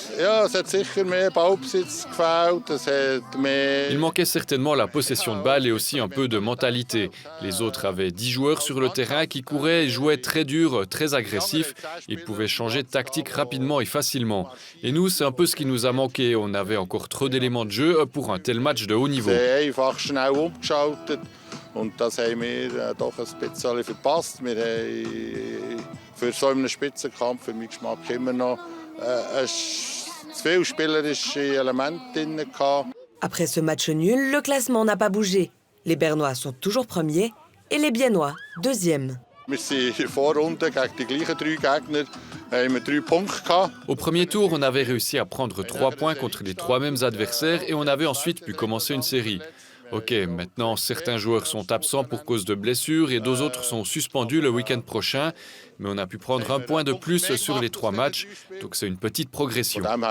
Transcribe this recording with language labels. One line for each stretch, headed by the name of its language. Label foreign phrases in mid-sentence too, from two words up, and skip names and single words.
French: Il manquait certainement la possession de balle et aussi un peu de mentalité. Les autres avaient 10 joueurs sur le terrain qui couraient et jouaient très dur, très agressif. Ils pouvaient changer de tactique rapidement et facilement. Et nous, c'est un peu ce qui nous a manqué. On avait encore trop d'éléments de jeu pour un tel match de haut niveau.
German: Und das haben wir doch ein bisschen verpasst. Wir haben für so einen Spitzenkampf für meinen Geschmack immer noch zu viele spielerische Elemente drin gehabt.
French: Après ce match nul, le classement n'a pas bougé. Les Bernois sont toujours premiers et les Biennois deuxièmes.
German: Wir sind in der Vorrunde gegen die gleichen 3 Gegner. Haben wir 3 Punkte gehabt.
French: Au premier tour, on avait réussi à prendre 3 points contre les 3 mêmes adversaires et on avait ensuite pu commencer une série. Ok, maintenant certains joueurs sont absents pour cause de blessures et 2 autres sont suspendus le week-end prochain, mais on a pu prendre 1 point de plus sur les 3 matchs, donc c'est une petite progression.